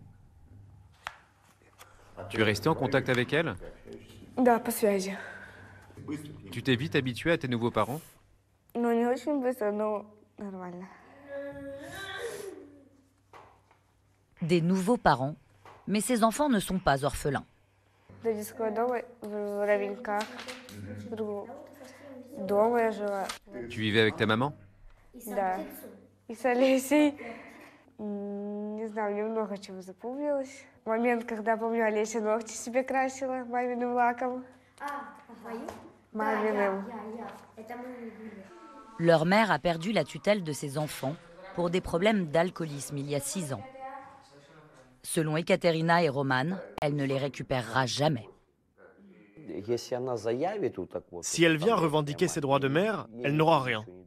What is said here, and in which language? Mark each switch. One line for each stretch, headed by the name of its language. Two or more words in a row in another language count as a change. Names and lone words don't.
French: Tu es resté en contact avec elles?
Russian: Да, по связи.
French: Tu t'es vite habitué à tes nouveaux parents?
Russian: Ну, не очень быстро, но нормально.
French: Des nouveaux parents, mais ces enfants ne sont pas orphelins.
Russian: До детского дома в Равеньках. Дома я жила.
French: Tu vivais avec ta maman?
Russian: Да. И с Олесей, не знаю, мне много чего запомнилось. Момент, когда, помню, Олеся ногти себе красила маминым лаком. Маминым.
French: Leur mère a perdu la tutelle de ses enfants pour des problèmes d'alcoolisme il y a 6 ans. Selon Ekaterina et Roman, elle ne les récupérera jamais. Si elle vient revendiquer ses droits de mère, elle n'aura rien.